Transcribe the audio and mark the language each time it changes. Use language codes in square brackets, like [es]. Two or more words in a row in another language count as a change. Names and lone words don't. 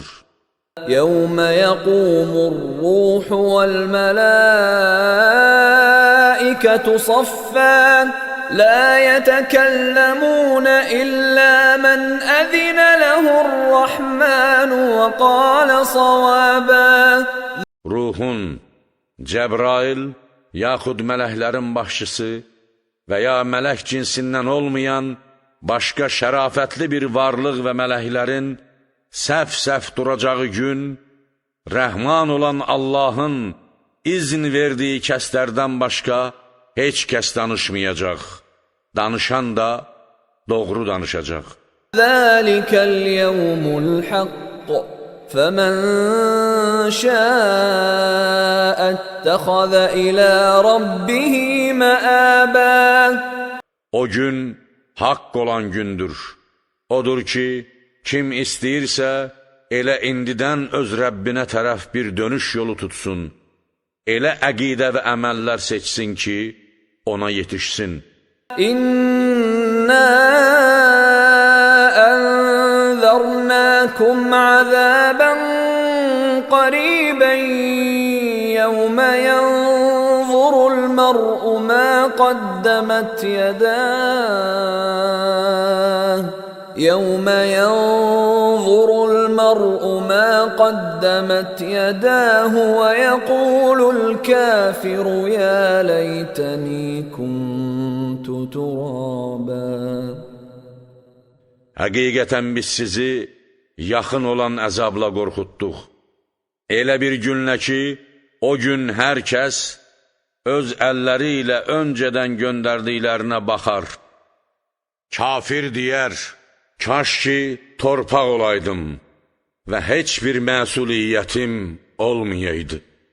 [ar] يَوْمَ يَقُومُ الرُّوحُ وَالْمَلَائِكَةُ صَفًّا لَا يَتَكَلَّمُونَ إِلَّا مَنْ أَذِنَ لَهُ الرَّحْمَنُ وَقَالَ صَوَابًا. [az] Ruhun, Cəbrail, yaxud mələklərin başçısı və ya mələk cinsindən olmayan başqa şərafətli bir varlıq və mələklərin səf-səf duracağı gün, rəhman olan Allahın izn verdiyi kəslərdən başqa heç kəs danışmayacaq. Danışan da doğru danışacaq. [ar] ذَلِكَ الْيَوْمُ الْحَقُّ فَمَنْ شَاءَ اتَّخَذَ إِلَى رَبِّهِ مَآبًا. [az] O gün haqq olan gündür. Odur ki, kim istəyirsə, elə indidən öz Rəbbinə tərəf bir dönüş yolu tutsun. Elə əqidə və əməllər seçsin ki, ona yetişsin. [ar] İnna أنذرناكم عذابا قريبا يوم ينظر المرء ما قدمت يداه ويقول الكافر يا ليتني كنت ترابا. [az] Həqiqətən biz sizi yaxın olan əzabla qorxutduq. Elə bir günlə ki, o gün hər kəs öz əlləri ilə öncədən göndərdiklərinə baxar. Kafir deyər, kaş ki, torpaq olaydım və heç bir məsuliyyətim olmayaydı.